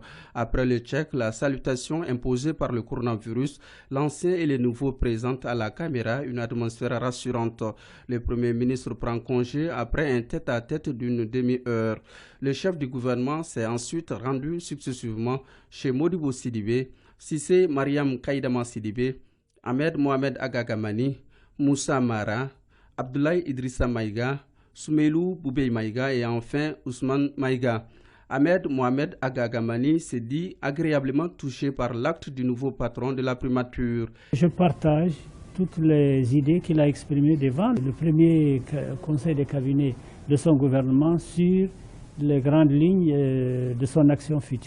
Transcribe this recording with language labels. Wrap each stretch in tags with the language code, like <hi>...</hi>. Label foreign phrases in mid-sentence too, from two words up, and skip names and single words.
<fr>Après le tchèque, la salutation imposée par le coronavirus, l'ancien et le nouveau présentent à la caméra une atmosphère rassurante. Le Premier ministre prend congé après un tête-à-tête d'une demi-heure. Le chef du gouvernement s'est ensuite rendu successivement chez Modibo Sidibé, Sissé Mariam Kaïdama Sidibé, Ahmed Mohamed Agagamani, Moussa Mara, Abdoulaye Idrissa Maïga, Soumeilou Boubey Maïga et enfin Ousmane Maïga. Ahmed Mohamed Agagamani s'est dit agréablement touché par l'acte du nouveau patron de la primature. Je partage toutes les idées qu'il a exprimées devant le premier conseil de cabinet de son gouvernement sur les grandes lignes de son action future.</fr>